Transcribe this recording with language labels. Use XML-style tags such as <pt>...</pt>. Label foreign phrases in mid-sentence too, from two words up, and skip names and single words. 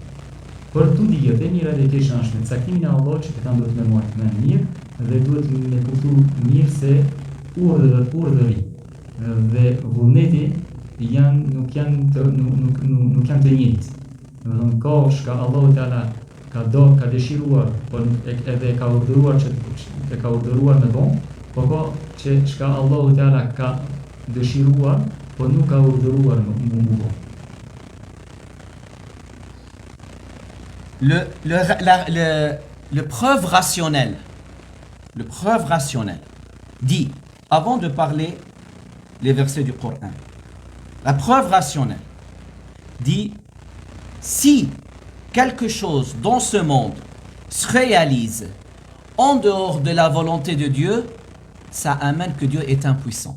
<sq>Por tu dihet e mira dhe e keqja është me caktimin e Allahut që këta duhet me marrë më mirë dhe duhet me kuptu mirë se urdhëri dhe vullneti nuk janë të njëjtë. Domethënë ka shka Allahu Teala ka dëshiruar, por edhe ka urdhëruar që ka urdhëruar me bon, po ka që shka Allahu Teala ka dëshiruar, po nuk ka urdhëruar me bon.</sq> <fr>Le preuve rationnelle dit, avant de parler les versets du Coran, la preuve rationnelle dit, si quelque chose dans ce monde se réalise en dehors de la volonté de Dieu, ça amène que Dieu est impuissant.</fr>